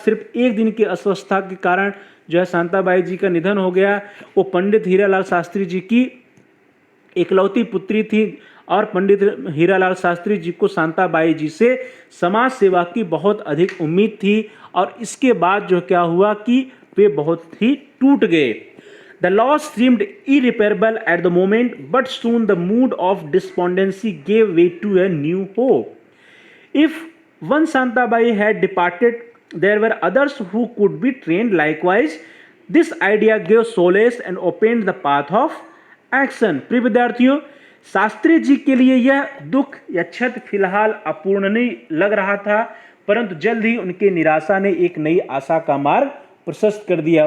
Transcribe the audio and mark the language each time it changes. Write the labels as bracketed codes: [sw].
[hi] सिर्फ एक दिन की अस्वस्थता के कारण जो है शांताबाई जी का निधन हो गया. वो पंडित हीरालाल शास्त्री जी की इकलौती पुत्री थी और पंडित हीरालाल शास्त्री जी को शांताबाई जी से समाज सेवा की बहुत अधिक उम्मीद थी. और इसके बाद जो क्या हुआ कि वे बहुत ही टूट गए. [en] The loss seemed irreparable at the moment, but soon the mood of despondency gave way to a new hope. If one Shantabai had departed, there were others who could be trained likewise. This idea gave solace and opened the path of action. [hi] प्रिय विद्यार्थियों, शास्त्री जी के लिए यह दुख या क्षत फिलहाल अपूर्ण नहीं लग रहा था, परंतु जल्द ही उनके निराशा ने एक नई आशा का मार्ग प्रशस्त कर दिया.